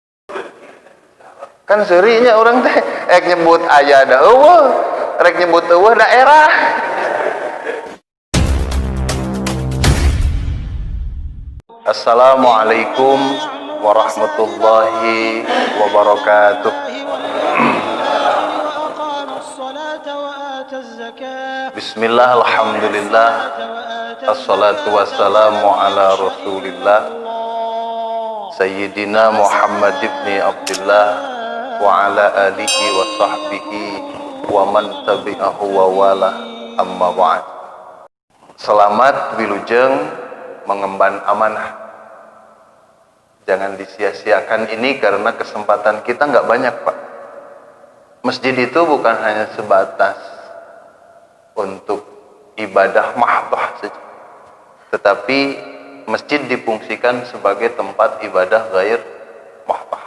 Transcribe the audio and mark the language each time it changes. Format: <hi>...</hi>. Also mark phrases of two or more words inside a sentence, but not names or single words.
<su>Kan seurinya orang teh nyebut aya da eueuh, rek nyebut eueuh daerah.</su> <ar>السلام عليكم ورحمة الله وبركاته. بسم الله، الحمد لله، والصلاة والسلام على رسول الله سيدنا محمد بن عبد الله وعلى آله وصحبه ومن تبعه ووالى، أما بعد.</ar> <id>Selamat wilujeng mengemban amanah. Jangan disia-siakan ini karena kesempatan kita nggak banyak, Pak. Masjid itu bukan hanya sebatas untuk ibadah mahdoh saja, tetapi masjid difungsikan sebagai tempat ibadah ghair mahdoh.</id>